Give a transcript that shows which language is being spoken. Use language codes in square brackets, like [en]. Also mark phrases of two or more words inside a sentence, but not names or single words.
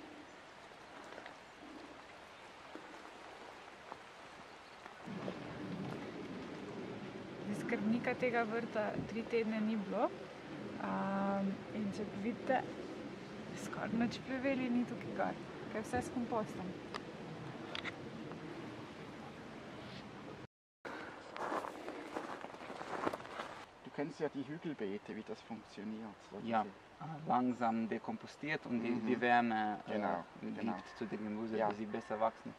[sl] Skrbnika tega vrta 3 tedne ni bilo. In če vidite, skoraj nič pleveli ni tukaj gor, ker je vse s kompostom. [de] Du kennst ja die Hügelbeete, wie das funktioniert. Ja, langsam dekompostiert und die Wärme liegt zu den Gemüse, dass sie besser wachsen.